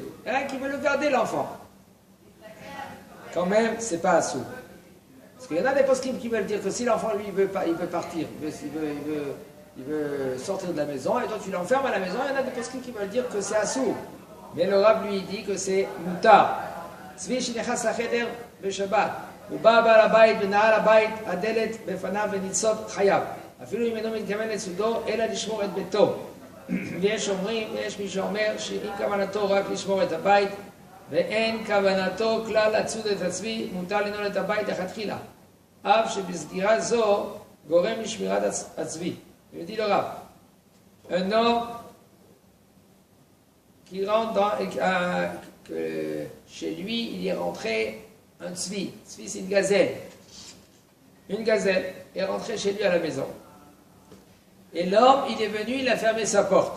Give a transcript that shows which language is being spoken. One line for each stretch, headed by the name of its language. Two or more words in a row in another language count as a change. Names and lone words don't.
French: Il y en a qui veut le garder l'enfant. Quand même c'est pas assourd. Parce qu'il y en a des poskim qui veulent dire que si l'enfant lui il veut partir, il veut sortir de la maison et toi tu l'enfermes à la maison, il y en a des poskim qui veulent dire que c'est assourd. Mais le Rav lui dit que c'est mutar.
Hebrew: צבי שנכנס לחדר בשבת, הוא בא בעל הבית ונעל הבית, הדלת בפניו וניצוד חייו. אפילו אם אינו מתכוון לצודו, אלא לשמור את ביתו. ויש מי שאומר שאם כוונתו רק לשמור את הבית, ואין כוונתו כלל לצוד את הצבי, מותר לנעול את הבית לכתחילה. אף שבסגירה זו גורם לשמירת הצבי.
French: Je dis le Rav, un homme qui rentre que chez lui, il est rentré un tzvi. Tzvi, c'est une gazelle. Une gazelle est rentrée chez lui à la maison. Et l'homme, il est venu, il a fermé sa porte.